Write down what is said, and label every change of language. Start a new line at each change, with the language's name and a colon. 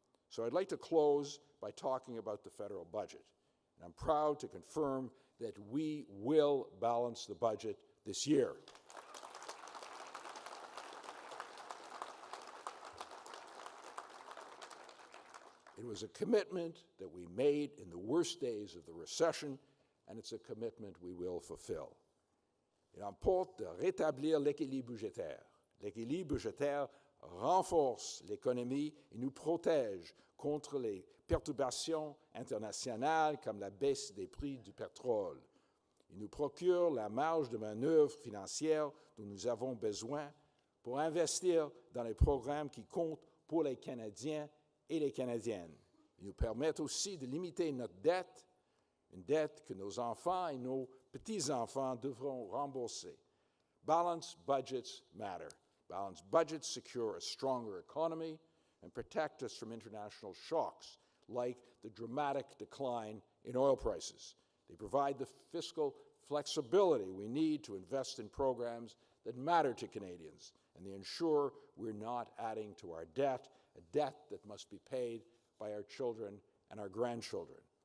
English: So I'd like to close by talking about the federal budget. And I'm proud to confirm that we will balance the budget this year. It was a commitment that we made in the worst days of the recession, and it's a commitment we will fulfill.
French: Il importe de rétablir l'équilibre budgétaire. L'équilibre budgétaire renforce l'économie et nous protège contre les perturbations internationales comme la baisse des prix du pétrole. Il nous procure la marge de manœuvre financière dont nous avons besoin pour investir dans les programmes qui comptent pour les Canadiens et les Canadiennes. Il nous permet aussi de limiter notre dette, une dette que nos enfants et nos petits-enfants devront rembourser.
English: Balanced budgets matter. Balanced budgets secure a stronger economy and protect us from international shocks like the dramatic decline in oil prices. They provide the fiscal flexibility we need to invest in programs that matter to Canadians, and they ensure we're not adding to our debt, a debt that must be paid by our children and our grandchildren.